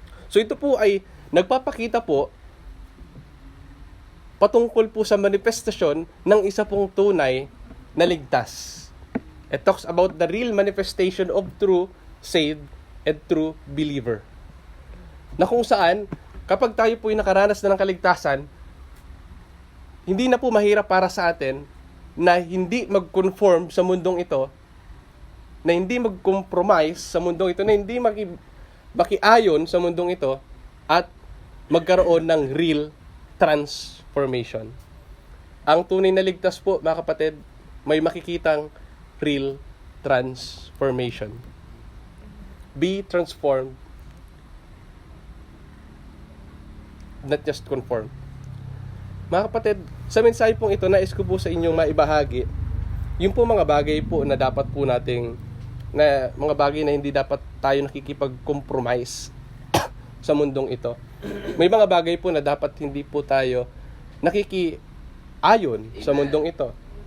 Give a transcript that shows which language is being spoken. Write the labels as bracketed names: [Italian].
[Filipino] So ito po ay nagpapakita po patungkol po sa manifestasyon ng isa pong tunay na ligtas. [English] It talks about the real manifestation of true saved and true believer. [Filipino] Na kung saan, kapag tayo po ay nakaranas na ng kaligtasan, hindi na po mahirap para sa atin na hindi mag-conform sa mundong ito, na hindi mag-compromise sa mundong ito, na hindi makiayon sa mundong ito, at magkaroon ng real transformation. Ang tunay na ligtas po, mga kapatid, may makikitang real transformation. [English] Be transformed, not just conformed. [Filipino] Mga kapatid, sa mensahe pong ito, nais ko po sa inyong maibahagi yung po mga bagay po na dapat po nating, na mga bagay na hindi dapat tayo nakikipag-compromise sa mundong ito. May mga bagay po na dapat hindi po tayo nakikiayon sa mundong ito.